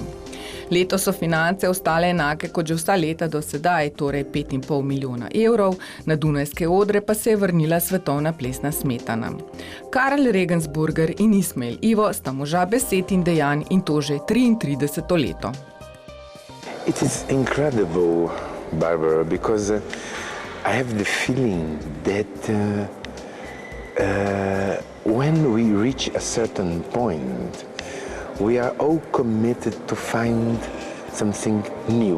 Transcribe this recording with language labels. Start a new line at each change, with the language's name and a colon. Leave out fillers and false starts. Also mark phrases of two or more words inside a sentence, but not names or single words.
Slovenian: Letos so finance ostale enake kot že vsa leta do sedaj, torej 5,5 milijona evrov, na Dunajske odre pa se je vrnila svetovna plesna smetana. Karl Regensburger in Ismael Ivo sta moža besed in dejanj in to že 33. leto.
English: It is incredible, Barbara, because I have the feeling that when we reach a certain point, we are all committed to find something new.